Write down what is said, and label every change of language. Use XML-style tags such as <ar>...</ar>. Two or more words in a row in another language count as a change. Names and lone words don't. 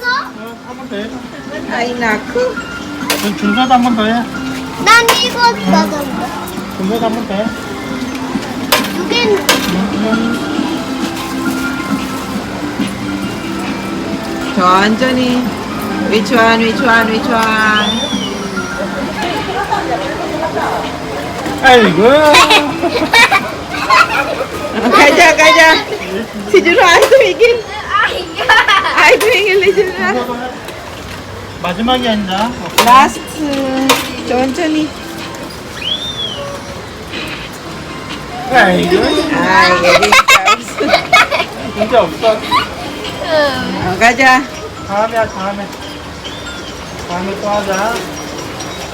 <ko>한 번 더 해. 아이, 나쿠. 준서도 한 번 더 해. 난 이거 넣었어. 준서도 한 번 더 해. 두 개는 천천히.</ko> <en>Which one, which one, which one?</en> <ko>아이고. 가자, 가자.</ko> <tl>Si Juno, ay tumigil. Ay tumigil ni Juno.</tl> <ko>마지막이 아니라. Last. 천천히. 아이고. Ay,</ko> <en>very fast.</en> <ko>문제 없어. 가자. 다음에 하자, 다음에. 다음에 또 하자. 아이고.</ko>